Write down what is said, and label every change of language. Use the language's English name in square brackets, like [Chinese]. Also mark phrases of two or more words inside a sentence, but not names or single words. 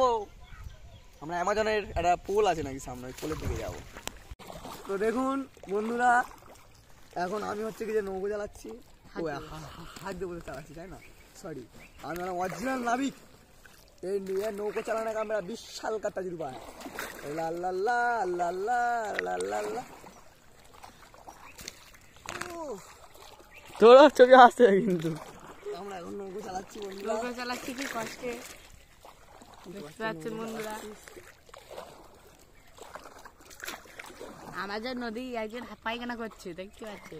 [Bangla] আমরা অ্যামাজনের একটা পোল আছে নাকি সামনে, ওই পোলের দিকে যাব। তো দেখুন বন্ধুরা এখন আমি হচ্ছে কি যে নৌকো চালাচ্ছি, হাত দিয়ে বসে চালাচ্ছি, তাই না? সরি, আমি অরিজিনাল নাবিক। এই নিয়ে নৌকো চালানো আমরা বিশাল [Hindi] का तजुर्बा है। ला ला ला ला ला ला ला ला। [Bangla] তোরা চোখে আসছে কিন্তু আমরা এখন নৌকো চালাচ্ছি বন্ধুরা, নৌকা চালাচ্ছি কি কষ্টে, দেখতে পাচ্ছেন বন্ধুরা। আমাদের নদী একজন পায়খানা করছে, দেখতে পাচ্ছেন?